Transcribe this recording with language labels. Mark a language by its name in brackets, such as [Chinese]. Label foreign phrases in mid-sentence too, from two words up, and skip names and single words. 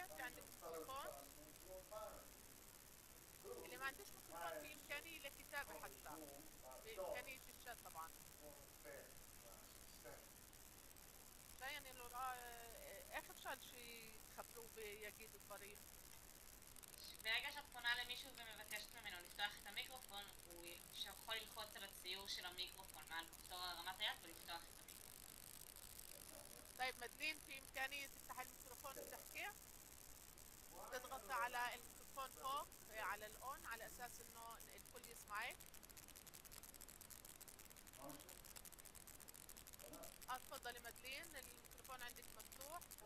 [Arabic] في عندك ميكروفون؟ اللي ما عندوش ميكروفون في إمكانية لكتابة حتى بإمكانية الشات طبعا. يعني لو آخر شيء تخبروه بيجيد الطريق. [Hebrew] ברגע שאת פונה למישהו ומבקשת ממנו לפתוח את המיקרופון, הוא יכול ללחוץ על הציור של המיקרופון מעל כפתור הרמת היד ולפתוח את המיקרופון. [Arabic] طيب مدلين في إمكانية تفتح الميكروفون وتحكي؟ تضغط على الميكروفون فوق على الأون على أساس إنه الكل يسمعك. تفضلي مدلين، الميكروفون عندك مفتوح.